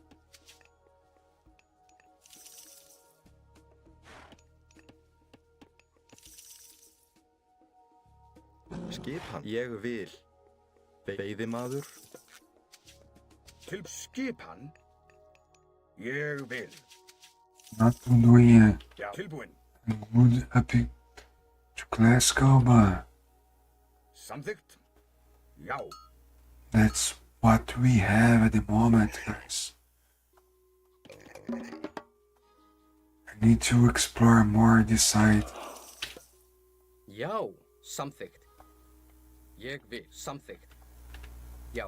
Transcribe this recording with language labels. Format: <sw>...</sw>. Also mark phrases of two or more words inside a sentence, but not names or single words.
<is>Skipan. Ég vil. Veiðimaður. Til skipan. Ég vil.</is> <en>Not doing it.</en> <is>Já. Tilbúin.</is> <en>Wood epic to Glasgow, but</en> <is>Samþykkt. Já.</is> <en>that's what we have at the moment, guys. I need to explore more this side.</en> <is>Já, samþykkt. Ég vil, samþykkt. Já.</is>